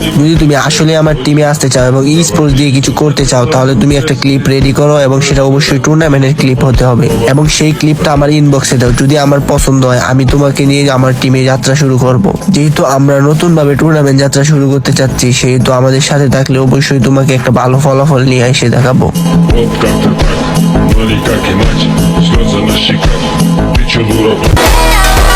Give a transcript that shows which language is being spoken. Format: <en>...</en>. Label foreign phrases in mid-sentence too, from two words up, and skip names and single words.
<bn>যদি তুমি আসলে আমার টিমে আসতে চাও এবং ই স্পোর্টস দিয়ে কিছু করতে চাও তাহলে তুমি একটা ক্লিপ রেডি করো এবং সেটা অবশ্যই টুর্নামেন্টের ক্লিপ হতে হবে এবং সেই ক্লিপটা আমার ইনবক্সে দাও। যদি আমার পছন্দ হয় আমি তোমাকে নিয়ে আমার টিমে যাত্রা শুরু করব। যেহেতু আমরা নতুন ভাবে টুর্নামেন্ট যাত্রা শুরু করতে চাচ্ছি, সেহেতু আমাদের সাথে থাকলে অবশ্যই তোমাকে একটা ভালো ফলাফল নিয়ে এসে দেখাবো।</bn> <ru>Вот как-то так, но никак иначе. Слезы на щеках, ты чё, дура?</ru>